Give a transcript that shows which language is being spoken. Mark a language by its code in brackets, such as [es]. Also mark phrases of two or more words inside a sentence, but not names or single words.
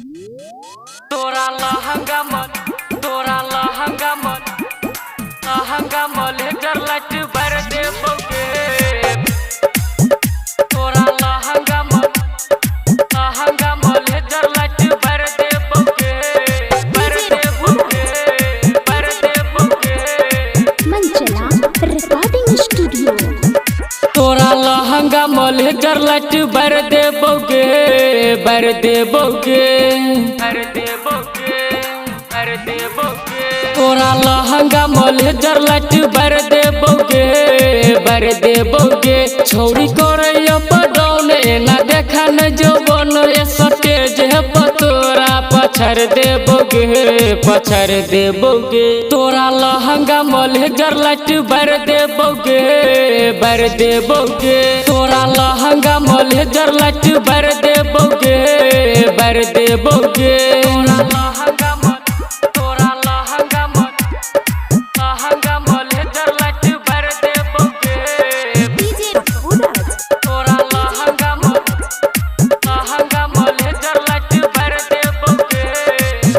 [hne] तोरा लहंगा मन [en] laser light [hne] बर दे बोगे। तोरा लहंगा मन [en] laser light [hne] बर दे बोगे, बर दे बोगे, बर दे बोगे। मंचला रिकॉर्डिंग स्टूडियो। तोरा लहंगा मन [en] laser light [hne] बर दे बोगे, बर दे बोगे, बर दे बोगे, बर दे बोगे। तोरा लहंगा मन [en] laser light [hne] बर दे बोगे, बर दे बोगे। छौरी करे [en] up down [hne] ना देखा न जो बन स्टेज है तोरा पछड़ दे बोगे, पछड़ दे बोगे। तोरा लहंगा मन [en] laser light [hne] बर दे बोगे, बर दे बोगे। तोरा लहंगा मन [en] laser light [hne] बर दे बोगे, बर दे बोगे। तोरा लहंगा मन [en] laser light [hne] बर दे बोगे। डीजे रघुराज। तोरा लहंगा मन [en] laser light [hne] बर दे बोगे।